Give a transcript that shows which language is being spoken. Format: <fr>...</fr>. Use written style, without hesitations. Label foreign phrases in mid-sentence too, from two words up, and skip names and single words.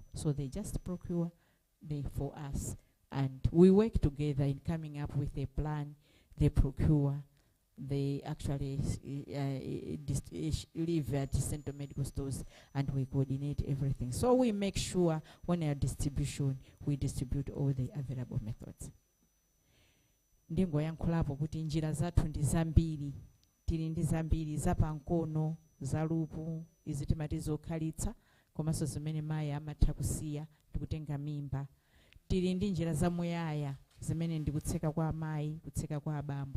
<en>So they just procure for us, and we work together in coming up with a plan. They procure, they actually live at central medical stores, and we coordinate everything. So we make sure when our distribution, we distribute all the available methods.</en> <ny>Ndingo yankhulapo kuti njira zathu ndi zambiri, tili ndi zambiri zapankono, zalupu, izi timati zokhalitsa, komanso zimene mayi amatha kusiya ndikutenga mimba. Tili ndi njira zamuyaya zimene ndikutseka kwa amayi, kutseka kwa abambo.</ny>